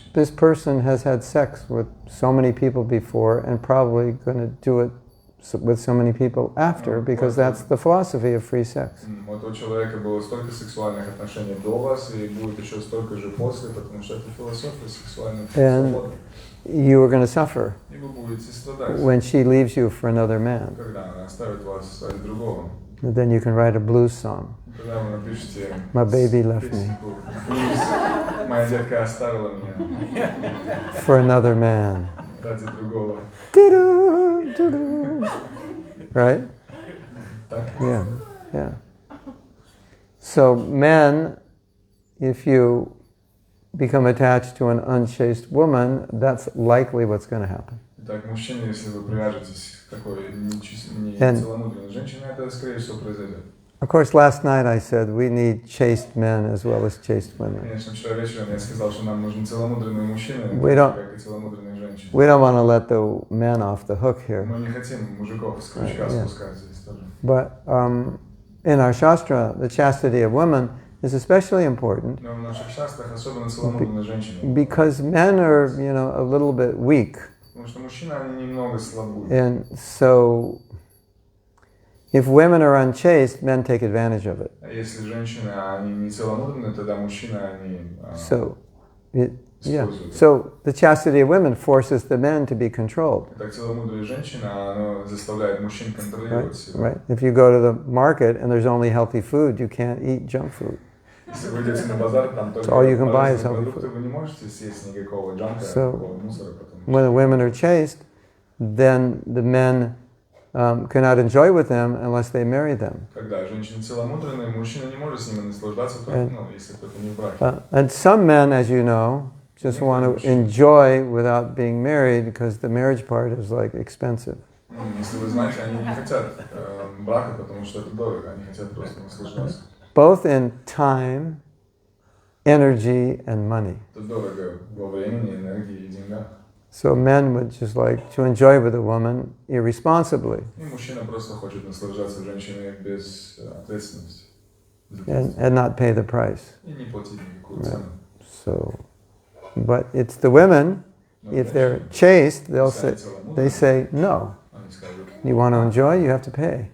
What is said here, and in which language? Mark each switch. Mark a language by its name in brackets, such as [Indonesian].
[English] This person has had sex with so many people before and probably going to do it with so many people after, because that's the philosophy of free sex. [Russian] У этого человека было столько сексуальных отношений до вас, и будет еще столько же после, потому что это философия сексуальной свободы. [English] You are going to suffer [Russian] И вы будете страдать, [English] when she leaves you for another man. [Russian] когда она оставит вас ради другого. [English] And then you can write a blues song. [Russian] Когда вы напишете [English] My baby left me [Russian] песенку «Блюз», моя детка оставила меня [English] for another man. [Russian] ради другого. [English] Doo-doo, doo-doo. Right? [Russian] Так? [English] Yeah. So men, if you become attached to an unchaste woman, that's likely what's going to happen. [Russian] Итак, мужчины, если вы привяжетесь к такой [English] And- [Russian] нецеломудренной женщине, это, скорее всего, произойдет. [English] Of course, last night I said we need chaste men as well as chaste women. [Russian] Конечно, вчера вечером я сказал, что нам нужны целомудренные мужчины, [English] We don't- [Russian] как и целомудренные женщины. женщин. [English] We don't want to let the men off the hook here. [Russian] Мы не хотим мужиков с крючка [English] Yeah. [Russian] спускать здесь тоже. [English] But in our Shastra, the chastity of women is especially important [Russian] Но в наших шастрах особенно целомудренные женщины. [English] because men are, a little bit weak. [Russian] Потому что мужчины, они немного слабые. [English] And so, if women are unchaste, men take advantage of it. [Russian] А если женщины, они не целомудренные, тогда мужчины, они [English] So, [Russian] используют. [English] So the chastity of women forces the men to be controlled. [Russian] Так целомудрие женщины, оно заставляет мужчин контролировать себя. [English] Right? If you go to the market and there's only healthy food, you can't eat junk food. [Russian] Если вы идете на базар, там только [English] all you can buy is [Russian] полезные [English] healthy [Russian] продукты, вы не можете съесть никакого джанка, [English] So, [Russian] никакого мусора. [English] When the women are chaste, then the men cannot enjoy with them unless they marry them. [Russian] Когда женщины целомудренные, мужчина не может с ними наслаждаться, только, если только не в браке. [English] And some men, as you know, just want to enjoy without being married because the marriage part is like expensive. [Russian] Если вы знаете, они не хотят брака, потому что это дорого, они хотят просто наслаждаться. [English] Both in time, energy, and money. [Russian] Это дорого во времени, энергии и деньгах. [English] So men would just like to enjoy with a woman irresponsibly. [Russian] И мужчина просто хочет наслаждаться женщиной без ответственности. [English] And not pay the price. [Russian] И не платить никакую цену. [English] So, but it's the women, if they're chaste, they say, no. [Russian] Они скажут, [English] You want to enjoy, you have to pay.